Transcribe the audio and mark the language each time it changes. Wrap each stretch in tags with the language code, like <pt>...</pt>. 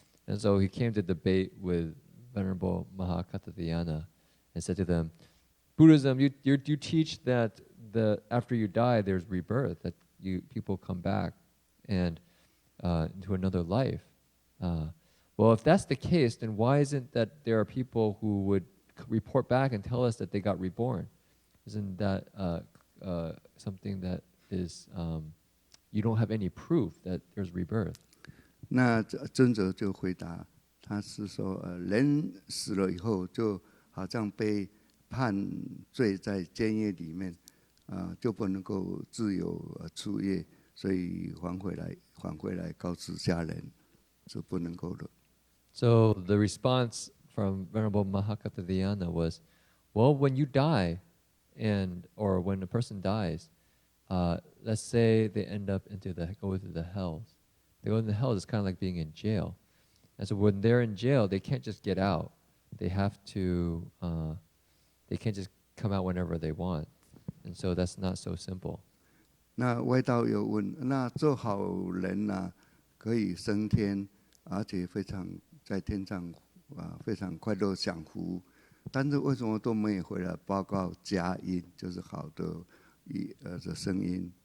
<en>And so he came to debate with Venerable Maha Katha Dianna and said to them, Buddhism, you teach that after you die, there's rebirth, that people come back and into another life. Well, if that's the case, then why isn't that there are people who would report back and tell us that they got reborn? Isn't that something that is, you don't have any proof that there's rebirth?</en> <zh>那尊者就回答，他是说，人死了以后，就好像被判罪在监狱里面，就不能够自由出狱，所以还回来告知家人，是不能够的。</zh> <en>So the response from Venerable Maha Katha Dianna was, well, when you die, or when a person dies, let's say they go into the hells. They go into the hells, it's kind of like being in jail. And so when they're in jail, they can't just get out. They have to, they can't just come out whenever they want. And so that's not so simple.</en> <zh>那外道有问，那做好人可以升天，而且在天上非常快乐享福，但是为什么都没有回来报告佳音，就是好的声音？</zh>